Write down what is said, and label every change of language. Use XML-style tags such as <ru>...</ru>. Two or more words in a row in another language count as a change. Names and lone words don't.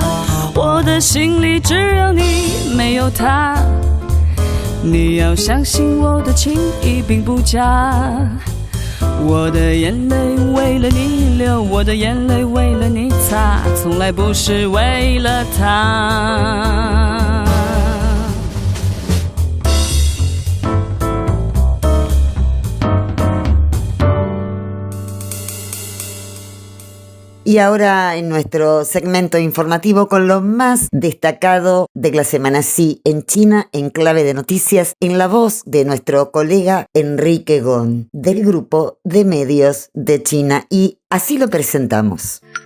<zh>我的心里只有你没有他，你要相信我的情意并不假。我的眼泪为了你流，我的眼泪为了你擦，从来不是为了他。</zh> <es>Y ahora en nuestro segmento informativo con lo más destacado de la semana sí en China en clave de noticias en la voz de nuestro colega Enrique Gong del grupo de medios de China y así lo presentamos.</es>